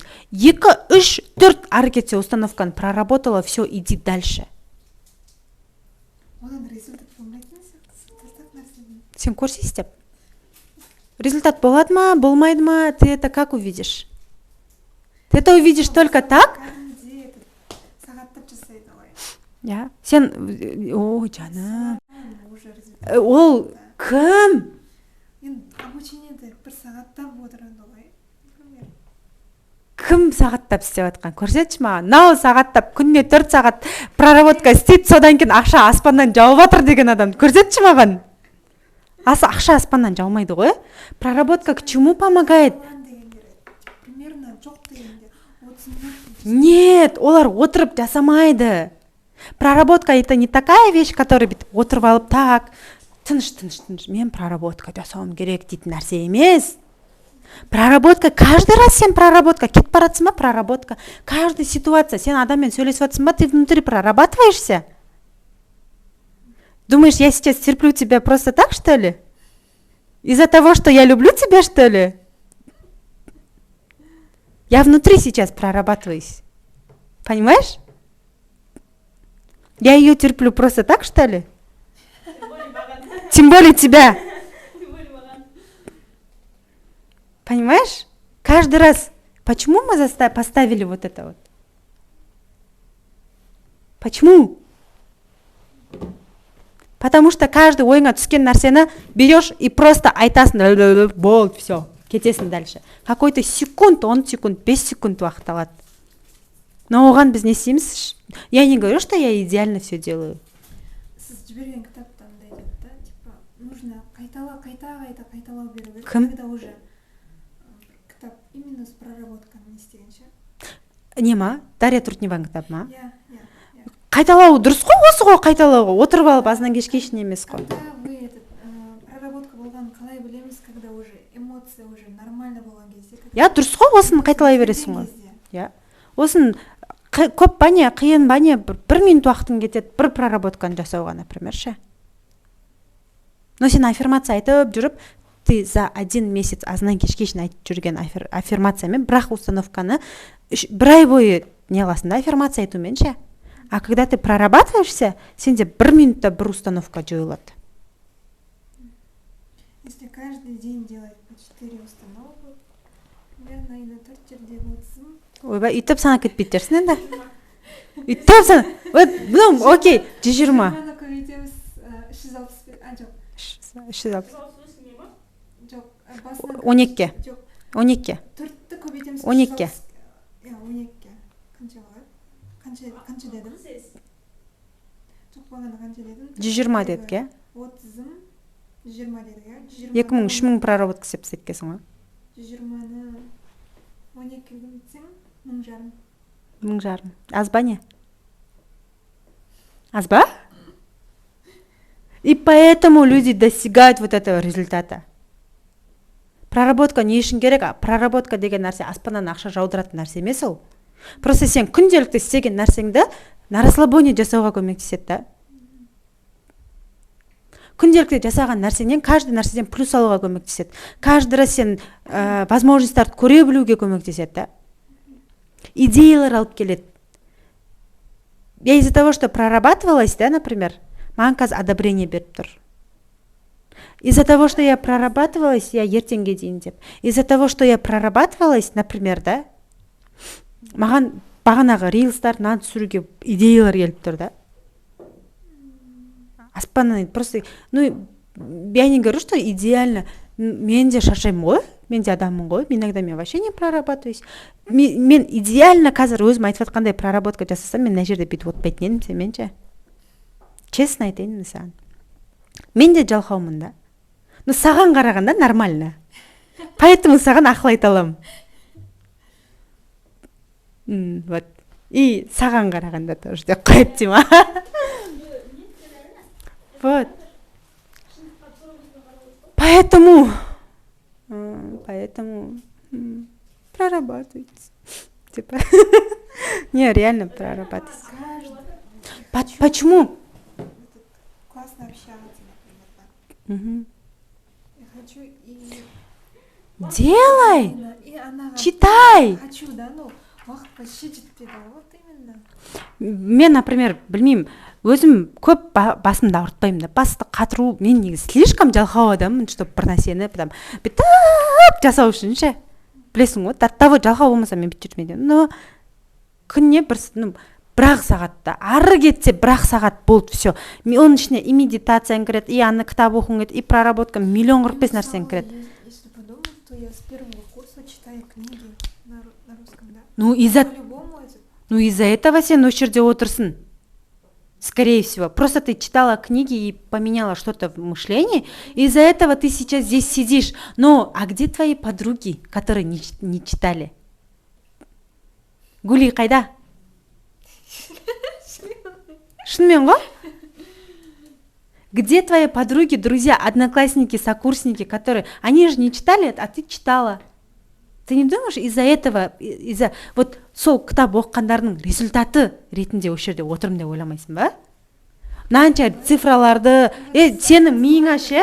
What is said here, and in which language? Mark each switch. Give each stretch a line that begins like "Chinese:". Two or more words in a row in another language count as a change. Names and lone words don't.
Russian: 2, 3, 4
Kazakh: ары кетсе установканы
Russian: проработала, все, иди дальше.
Kazakh: Сен көрсей істеп. Результат болады ма, болмайды ма,
Russian: ты это как увидишь? Ты это увидишь только так? Я?
Kazakh: Сен, о, жаным. Ол кім? Обучениеде 1 сағаттап отырады ғой. Кім сағаттап істеп жатқан? Көрсетші маған. Нау сағаттап, күніне 4 сағат проработка істейді, содан кейін ақша аспаннан жауып жатыр деген адам. Көрсетші маған. Ақша аспаннан жаумайды ғой.
Russian: Проработка к чему помогает?
Kazakh: Примерно жоқ дегенде 30 минут. Нет, олар отырып жасамайды.
Russian: Проработка это не такая вещь, которая
Kazakh: отырып алып, так, тыныш, мен проработка жасауым керек дейтін нәрсе емес. Проработка,
Russian: каждый раз
Kazakh: сен проработка, кетіп баратсың ба проработка.
Russian: Каждая ситуация,
Kazakh: сен адаммен сөйлесіп жатсың ба,
Russian: ты внутри прорабатываешься? Думаешь, я сейчас терплю тебя просто так, что ли? Из-за того, что я люблю тебя, что ли? Я внутри сейчас прорабатываюсь. Понимаешь? Я ее терплю просто так, что ли? Тем более тебя. Понимаешь? Каждый раз. Почему мы поставили вот это вот? Почему? Потому что каждый
Kazakh: ойыңа түскен нәрсені
Russian: берешь и просто
Kazakh: айтасың, болды,
Russian: все, кетесің дальше. Какой-то секунд, 10 секунд, 5 секунд
Kazakh: уақыт алады. Но оған біз не істейміз?
Russian: Я не говорю, что я идеально все делаю.
Kazakh: Сіз жіберген кітапта андай дейді да,
Russian: типа, нужно
Kazakh: қайталау беру керек. Кім?
Russian: Когда уже кітап именно с
Kazakh: проработкамен істегенше. Не ма? Дарья Трутневаның кітап ма? Иә. Қайталау дұрыс қой, осы ғой қайталауға. Отырып алып азынан кешке ішін емес қой. Вы проработка болған қалай білеміз,
Russian: когда уже эмоция уже нормально
Kazakh: болған кезде. Я дұрыс қой, осын қайталай бересің ғой. Я. Осын көп ба не, қиын ба не, 1 минут уақытың кетеді, бір проработканы жасауға, например, ше. Но сен аффирмация айтып жүріп,
Russian: ты за 1 месяц
Kazakh: азынан кешке ішін айтып жүрген аффирмациямен, бірақ установканы 1 ай бойы не қыласың да, аффирмация айтумен ше.
Russian: А когда ты прорабатываешься,
Kazakh: сенде 1 минутта бір установка жойылады.
Russian: Если каждый день делать по 4 установки, наверное, на 4
Kazakh: жерде болсын. Ойбай, үйтіп санап кетпейді дерсің енді. Үйтіп санап, ну, окей, 120. Жиырманы көбейтеміз, 365, жоқ. 360. Жоқ, басынан 12. жоқ. 12. 4-ті көбейтеміз. 12. 12. Қанша болады? Қанша дедім? Жоқ, бағана қанша дедім? 120 дедік, е? 30-ым, 120 дедік, е? 2000-3000 проработка істеп кеткенсің ғой. 120-ны 12-ге көбейтсең, 1000 жарым. 1000 жарым. Аз ба не? Аз ба?
Russian: И поэтому люди достигают вот этого результата.
Kazakh: Проработка не үшін керек? Проработка деген нәрсе аспаннан ақша жаудыратын нәрсе емес ол. Просто сен күнделікті істеген нәрсеңді
Russian: на расслабоне
Kazakh: жасауға көмектеседі да. Күнделікті жасаған нәрсеңнен каждый нәрседен плюс алуға көмектеседі.
Russian: Каждый раз
Kazakh: сен возможностьтарды көре білуге көмектеседі да. Идеялар алып келеді.
Russian: Я из-за того, что прорабатывалась, да, например,
Kazakh: маған қазір одобрение беріп тұр.
Russian: Из-за того, что я прорабатывалась, я
Kazakh: ертеңге дейін деп.
Russian: Из-за того, что я прорабатывалась, например,
Kazakh: да, маған бағанағы рилстар түсіруге идеялар келіп тұр, да.
Russian: Аспаннан просто, ну, я не говорю, что идеально.
Kazakh: Мен де шаршаймын ғой, мен де адаммын ғой, иногда мен
Russian: вообще не прорабатываюсь.
Kazakh: Мен идеально қазір өзім айтып жатқандай проработка жасасам, мен мына жерде бүйтіп отпайтын едім, сенменше. Честно айтайын саған. Мен де жалқаумын да. Но саған қарағанда нормально. Поэтому саған ақыл айта аламын.
Russian: Вот.
Kazakh: И саған қарағанда тоже деп қойып деймін.
Russian: Вот. Поэтому прорабатывайте. Типа. Не, реально прорабатывайте. Почему? Классно общаться, например. Я хочу и... Делай! И она... Читай! Хочу, да, ну,
Kazakh: уақыт почти жетпеді,
Russian: вот именно.
Kazakh: Мен, например, білмеймін, өзім көп басымды ауыртпаймын да. Басты қатыру, мен негізі слишком жалқау адаммын, чтобы бір нәрсені бүйтіп жасау үшін ше. Білесің ғой, того жалқау болмаса мен бүйтіп жүрмейді. Но күніне бір-ақ сағатта, ары кетсе бір-ақ сағат болды, все. Оның ішіне и медитацияң кіреді, и аны кітап оқуың кіреді, и проработка 1,45 нәрсең кіреді.
Russian: Если подумать, то я с первого курса читаю книги на русском, да. Ну, из-за этого
Kazakh: сен осы жерде отырсың.
Russian: Скорее всего. Просто ты читала книги и поменяла что-то в мышлении. Из-за этого ты сейчас здесь сидишь. Но, а где твои подруги, которые не читали?
Kazakh: Гули қайда? Шынымен ғой?
Russian: Где твои подруги, друзья, одноклассники, сокурсники, которые... Они же не читали, а ты читала. Ты не думаешь, из-за этого, вот
Kazakh: сол кітап оқығандардың результаты ретінде осы жерде отырмын деп ойламайсың ба? Мынанша цифраларды, сенің миыңа ше?